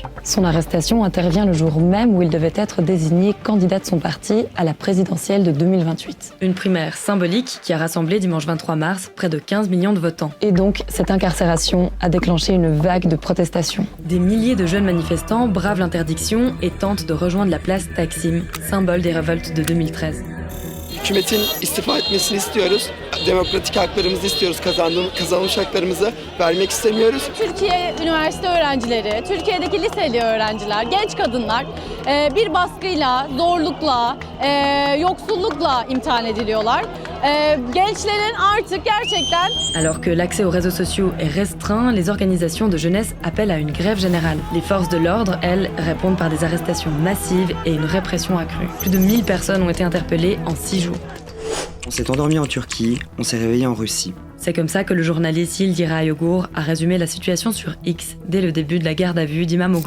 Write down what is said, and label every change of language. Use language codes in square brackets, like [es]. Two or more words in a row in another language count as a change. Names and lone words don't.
[fr] Son arrestation intervient le jour même où il devait être désigné candidat de son parti à la présidentielle de 2028. Une primaire symbolique qui a rassemblé dimanche 23 mars près de 15 millions de votants. Et donc, cette incarcération a déclenché une vague de protestations. Des milliers de jeunes manifestants bravent l'interdiction et tentent de rejoindre la place Taksim, symbole des révoltes de 2013. [tr] Hükümetin istifa etmesini istiyoruz. Demokratik haklarımızı istiyoruz. Kazanmış haklarımızı vermek istemiyoruz. Türkiye üniversite öğrencileri, Türkiye'deki liseli öğrenciler, genç kadınlar bir baskıyla, zorlukla, yoksullukla imtihan ediliyorlar. Gençlerin artık gerçekten... [fr] Alors que l'accès aux réseaux sociaux est restreint, les organisations de jeunesse appellent à une grève générale. Les forces de l'ordre, elles, répondent par des arrestations massives et une répression accrue. Plus de 1000 personnes ont été interpellées en 6 jours. On s'est endormi en Turquie, on s'est réveillé en Russie. C'est comme ça que le journaliste Yildiray Ayogor a résumé la situation sur X dès le début de la garde à vue d'İmamoğlu.